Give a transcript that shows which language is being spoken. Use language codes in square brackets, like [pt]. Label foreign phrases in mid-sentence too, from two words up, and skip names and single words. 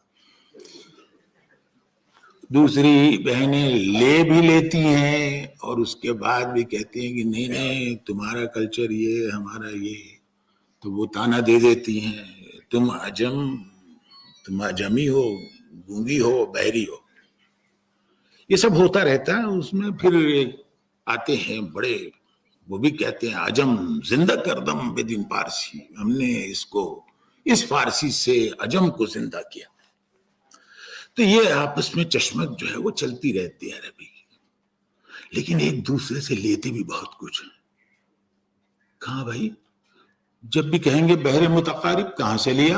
[ur] دوسری بہنیں لے بھی لیتی ہیں اور اس کے بعد بھی کہتی ہیں کہ نہیں تمہارا کلچر یہ، ہمارا یہ. تو وہ تانا دے دیتی ہیں، تم اجمی ہو، گونگی ہو، بحری ہو. یہ سب ہوتا رہتا ہے. اس میں پھر آتے ہیں بڑے، وہ بھی کہتے ہیں [fa] عجم زندہ کردم بدین پارسی، [ur] ہم نے اس فارسی سے عجم کو زندہ کیا. تو یہ آپس میں چشمک جو ہے وہ چلتی رہتی ہے عربی کی. لیکن ایک دوسرے سے لیتے بھی بہت کچھ. کہاں بھائی؟ جب بھی کہیں گے بحر متقارب، کہاں سے لیا؟